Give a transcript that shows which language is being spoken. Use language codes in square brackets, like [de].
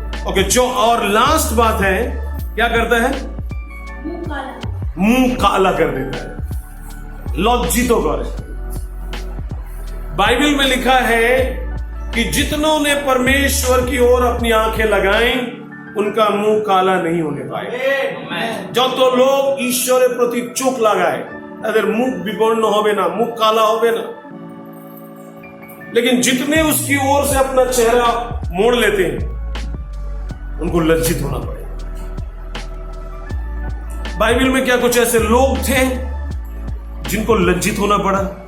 [hi] Okay, जो और last बात है, क्या करता है? मुंह काला कर देता है, लज्जित करे। बाइबल में लिखा है कि जितनों ने परमेश्वर की ओर अपनी आंखें लगाई उनका मुंह काला नहीं होने पाए। [bn] যত লোক ঈশ্বরের প্রতি চোখ লাগায় তাদের মুখ বিবর্ণ হবে না, মুখ কালা হবে না। [hi] लेकिन जितने उसकी ओर से अपना चेहरा मोड़ लेते हैं उनको लज्जित होना पड़ेगा। बाइबल में क्या कुछ ऐसे लोग थे जिनको लज्जित होना पड़ा?